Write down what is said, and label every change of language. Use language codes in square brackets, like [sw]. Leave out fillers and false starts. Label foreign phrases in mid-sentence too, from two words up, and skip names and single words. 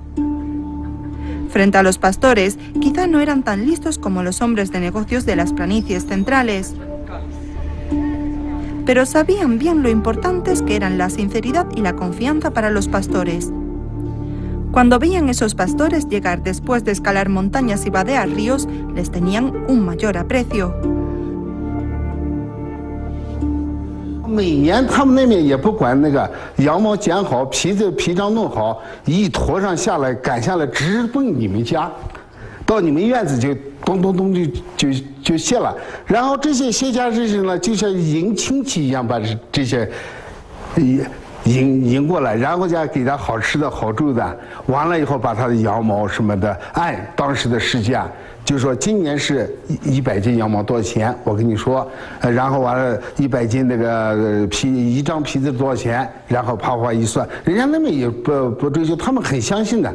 [es] Frente a los pastores, quizá no eran tan listos como los hombres de negocios de las planicies centrales, pero sabían bien lo importantes que eran la sinceridad y la confianza para los pastores. Cuando veían esos pastores llegar después de escalar montañas y vadear ríos, les tenían un mayor aprecio. [zh] 每年他们那边也不管那个羊毛剪好，皮张弄好，一驮上下来赶下来，直奔你们家。到你们院子就咚咚咚就卸了，然后这些卸家之人呢，就像迎亲戚一样把这些迎过来，然后再给他好吃的好住的，完了以后把他的羊毛什么的按当时的市价，就说今年是100斤羊毛多少钱，我跟你说，然后完了100斤那个一张皮子多少钱，然后啪一算，人家那边也不追究，他们很相信的。